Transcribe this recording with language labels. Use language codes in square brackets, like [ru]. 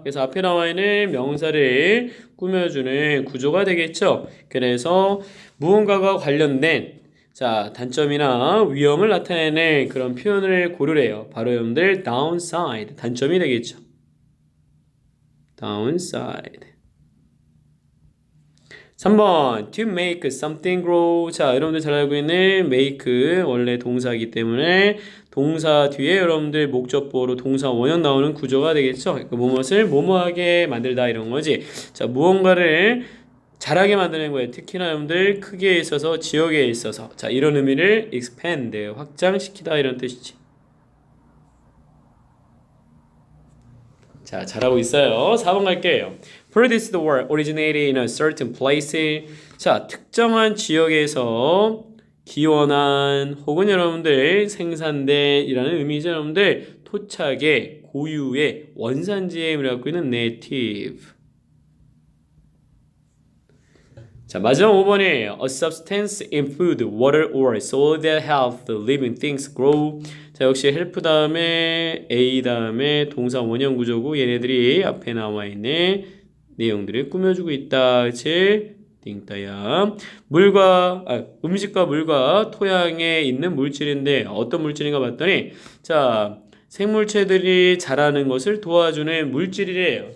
[ko] 그래서 앞에 나와 있는 명사를 꾸며주는 구조가 되겠죠. 그래서 무언가가 관련된 단점이나 위험을 나타내는 그런 표현을 고르래요. 바로 여러분들 downside, 단점이 되겠죠. [en] downside. [ko] 3번 [en] to make something grow. [ko] 자, 여러분들 잘 알고 있는 make 원래 동사이기 때문에 동사 뒤에 여러분들 목적보로 동사 원형 나오는 구조가 되겠죠. 그러니까 무엇을 뭐뭐하게 만들다 이런 거지. 자, 무언가를 잘하게 만드는 거예요. 특히나 여러분들 크기에 있어서 지역에 있어서 자, 이런 의미를 expand 확장시키다 이런 뜻이지. 자, 잘하고 있어요. 4번 갈게요. [en] Produced or originated in a certain place. [ko] 자, 특정한 지역에서 기원한 혹은 여러분들 생산된이라는 의미죠. 여러분들 토착의 고유의 원산지의 의미를 갖고 있는 native. 자, 마지막 5번이에요. [en] A substance in food, water, or soil that help the living things grow. [ko] 자, 역시 help 다음에 A 다음에 동사 원형 구조고 얘네들이 앞에 나와 있는 내용들을 꾸며주고 있다. 그치? 띵따야. 음식과 물과 토양에 있는 물질인데 어떤 물질인가 봤더니 자, 생물체들이 자라는 것을 도와주는 물질이래요.